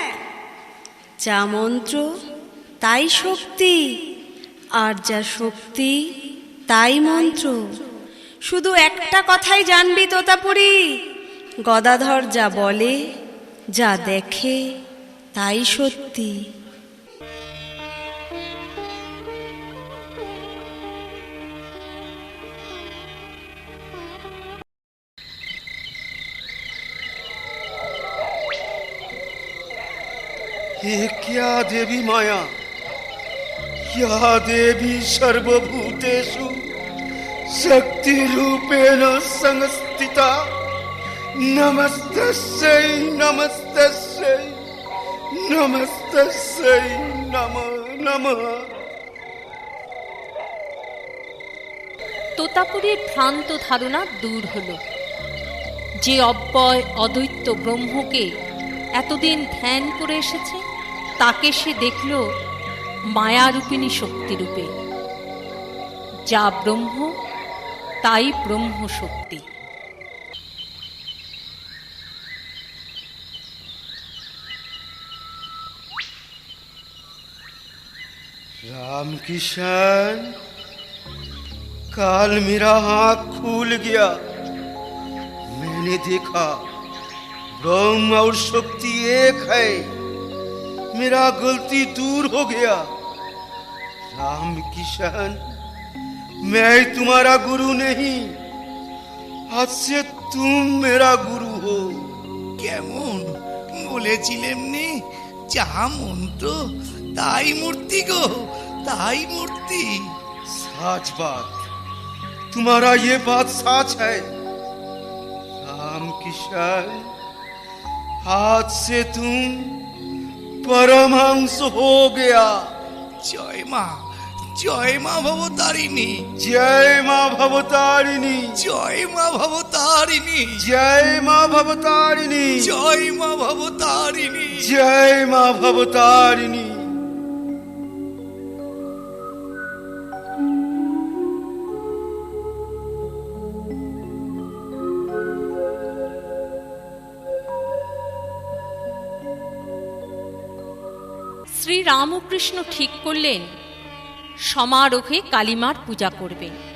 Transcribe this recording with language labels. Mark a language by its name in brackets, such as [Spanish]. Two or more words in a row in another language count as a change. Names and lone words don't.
[Bangla] যা মন্ত্র তাই শক্তি, আর যা শক্তি তাই মন্ত্র। শুধু একটা কথাই জানবি তোতাপুরি, গদাধর যা বলে, যা দেখে, তাই সত্যি। [Sanskrit] हे क्या देवी माया, क्या देवी सर्वभूतेषु शक्ति रूपेण संस्थिता। नमस्तस्यै नमस्तस्यै नमस्तस्यै नमः नमः। [Bangla] তোতাপুরীর ভ্রান্ত ধারণা দূর হল। যে অব্যয় অদ্বৈত ব্রহ্মকে এতদিন ধ্যান করে এসেছে, তাকে সে দেখল মায়ারূপিণী শক্তিরূপে। যা ব্রহ্ম তাই ব্রহ্ম শক্তি। [Hindi] राम किशन, काल मेरा आँख खुल गया। मैंने देखा ब्रह्म और शक्ति एक है। मेरा गलती दूर हो गया। राम किशन, मैं तुम्हारा गुरु नहीं, आज से तुम मेरा गुरु हो। [Bangla] কেমন বলেছিলেন নি, যা মন্ত্র তাই মূর্তি গো, তাই মূর্তি। [Hindi] सच बात, तुम्हारा ये बात सच है। राम किशन, आज से तुम परमहंस हो गया। [Bangla] জয় মা, জয় মা ভবতারিণী, [Hindi] जय माँ भवतारिणी, [Bangla] জয় মা ভবতারিণী, [Hindi] जय माँ भवतारिणी, [Bangla] জয় মা ভবতারিণী। [Hindi] जय माँ भवतारिणी। [Bangla] শ্রী রামকৃষ্ণ ঠিক করলেন সমারোহে কালীমার পূজা করবেন।